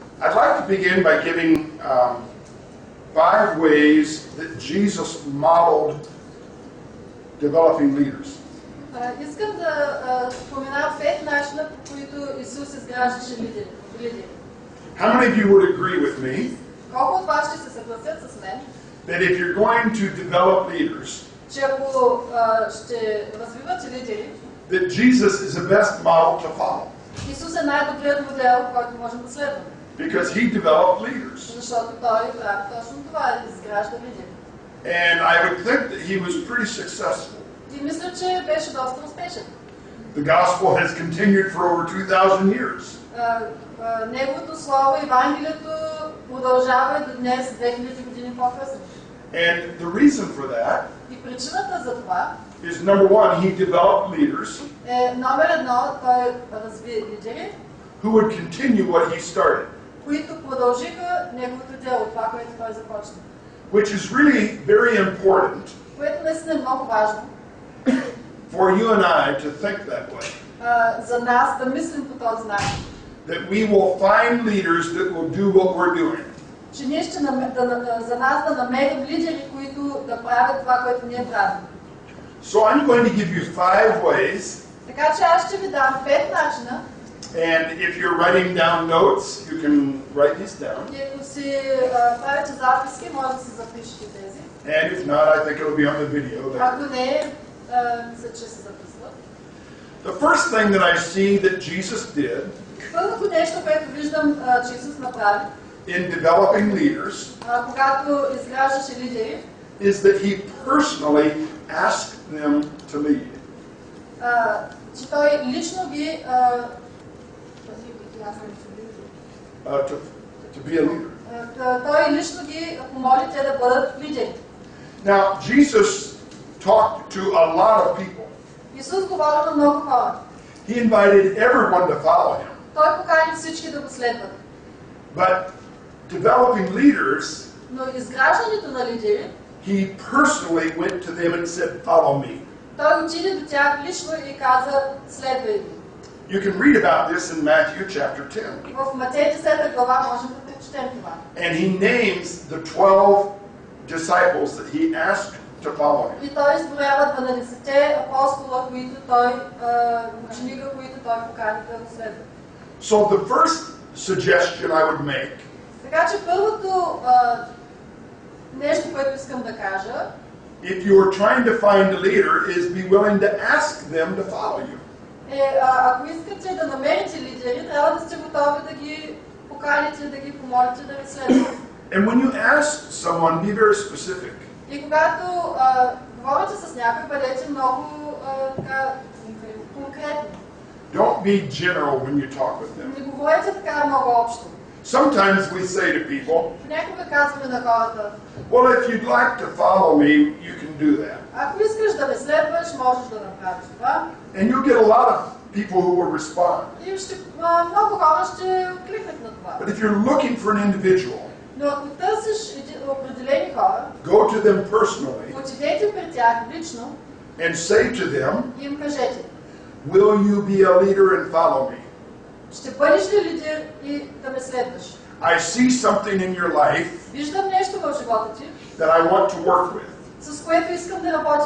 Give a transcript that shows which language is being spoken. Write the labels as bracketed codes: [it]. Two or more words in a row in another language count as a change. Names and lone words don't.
[en] I'd like to begin by giving 5 ways that Jesus modeled developing leaders. [bg] Искам да спомена 5 начина, по които Исус изграждаше лидери. [en] How many of you would agree with me [bg] Колко от вас ще се съгласят с мен, [en] that if you're going to develop leaders, [bg] че ако ще развивате лидери, [en] that Jesus is the best model to follow? [bg] Исус е най-добрият модел, който можем да следваме. [en] Because he developed leaders. [bg] Защото той прави точно това, изгражда лидери. [en] And I would think that he was pretty successful. [bg] И мисля, че беше доста успешен. [en] The gospel has continued for over 2,000 years. [bg] Неговото слово, Евангелието, продължава и до днес, 2000 години по-късно. [en] And the reason for that [bg] И причината за това [en] is, number one, he developed leaders [bg] номер 1, той разви лидери, [en] who would continue what he started, [bg] които продължиха неговото дело, това, което той започна. [en] which is really very important [bg] Което наистина е много важно [en] for you and I to think that way. [bg] За нас да мислим по този начин. [en] That we will find leaders that will do what we're doing. [bg] Че ние ще за нас да намерим лидери, които да правят това, което ние правим. [en] So I'm going to give you 5 ways. [bg] Така че аз ще ви дам 5 начина. [en] And if you're writing down notes, you can write these down. [bg] И ако си правите записки, може да си запишете тези. [en] And if not, I think it'll be on the video there. [bg] Ако не, мисля, че се записват. [en] The first thing that I see that Jesus did [bg] Първото нещо, което виждам, че Исус направи, [en] in developing leaders [bg] когато изграждаше лидери, [en] is that he personally asked them to lead. [bg] че той лично ги [en] To be a leader. [bg] той лично ги помоли те да бъдат лидери. [en] Now, Jesus talked to a lot of people. [bg] Исус говори на много хора. [en] He invited everyone to follow him. [bg] Той покани всички да го следват. [en] But developing leaders, [bg] Но изграждането на лидери, [en] he personally went to them and said, "Follow me." [bg] той отиде до тях лично и каза, следвай ги. [en] You can read about this in Matthew chapter 10. [bg] В Матей 10 глава можем да прочетем това. [en] And he names the 12 disciples that he asked to follow him. [bg] И той изброява 12-те апостола, които той ученика, които той покани да го следват. [en] So the first suggestion I would make [bg] Така че първото нещо, което искам да кажа, [en] if you are trying to find a leader, is be willing to ask them to follow you. [bg] Ако искате да намерите лидери, трябва да сте готови да ги поканите, да ги помолите да ви следват. [en] And when you ask someone, be very specific. [bg] И когато говорите с някой, бъдете много конкретни. [en] Don't be general when you talk with them. [bg] Не говорете така много общо. [en] Sometimes we say to people, [bg] Понякога казваме на хората, [en] well, if you'd like to follow me, you can do that. [bg] ако искаш да ме следваш, можеш да направиш това. [en] And you'll get a lot of people who will respond. [bg] И много хора ще откликнат на това. [en] But if you're looking for an individual, [bg] Но ако търсиш определени хора, [en] go to them personally [bg] отидете при тях лично [en] and say to them, [bg] и им кажете, [en] will you be a leader and follow me? [bg] ще бъдеш ли лидер и да ме следваш? [en] I see something in your life [bg] Виждам нещо в живота ти, [en] that I want to work with. [bg] с което искам да работя.